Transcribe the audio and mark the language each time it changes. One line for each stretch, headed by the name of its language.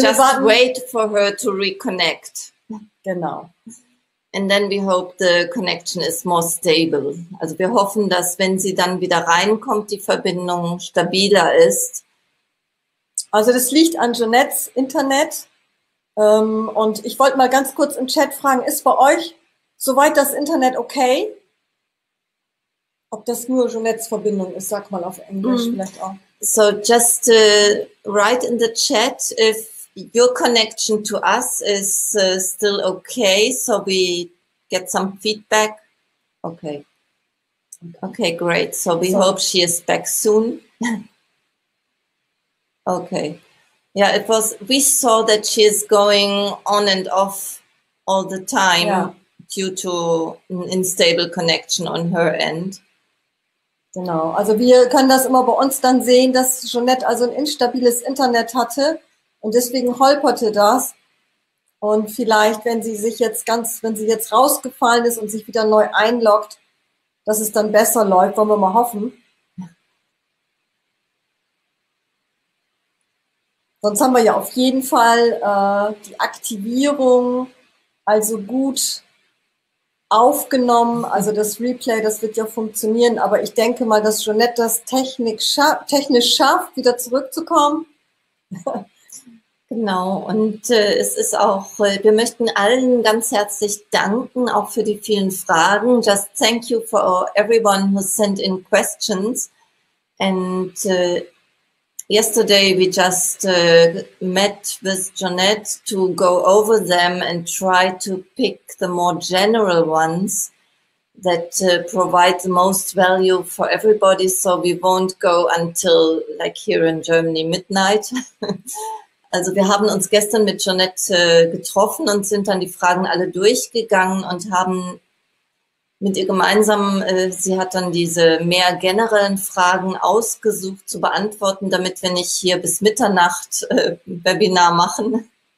English: just wait for her to reconnect.
German: Genau.
English: And then we hope the connection is more stable.
German: Also wir hoffen, dass wenn sie dann wieder reinkommt, die Verbindung stabiler ist. Also das liegt an Jonettes Internet. Und ich wollte mal ganz kurz im Chat fragen, ist bei euch soweit das Internet okay? Ob das nur Jonettes Verbindung ist, sag mal auf Englisch vielleicht auch.
English: So just write in the chat if your connection to us is still okay, so we get some feedback. Okay. Okay, great. So we hope she is back soon. Okay. Yeah, it was, we saw that she is going on and off all the time due to an unstable connection on her end.
German: Genau, also wir können das immer bei uns dann sehen, dass Jonette also ein instabiles Internet hatte und deswegen holperte das. Und vielleicht, wenn sie jetzt rausgefallen ist und sich wieder neu einloggt, dass es dann besser läuft, wollen wir mal hoffen. Sonst haben wir ja auf jeden Fall die Aktivierung also gut aufgenommen, also das Replay, das wird ja funktionieren, aber ich denke mal, dass Jonette das technisch schafft, wieder zurückzukommen. Genau, und es ist auch, wir möchten allen ganz herzlich danken, auch für die vielen Fragen.
English: Just thank you for everyone who sent in questions. And yesterday we just met with Jonette to go over them and try to pick the more general ones that provide the most value for everybody. So we won't go until, like here in Germany, midnight.
German: Also wir haben uns gestern mit Jonette getroffen und sind dann die Fragen alle durchgegangen und haben mit ihr gemeinsam, sie hat dann diese mehr generellen Fragen ausgesucht zu beantworten, damit wir nicht hier bis Mitternacht Webinar machen.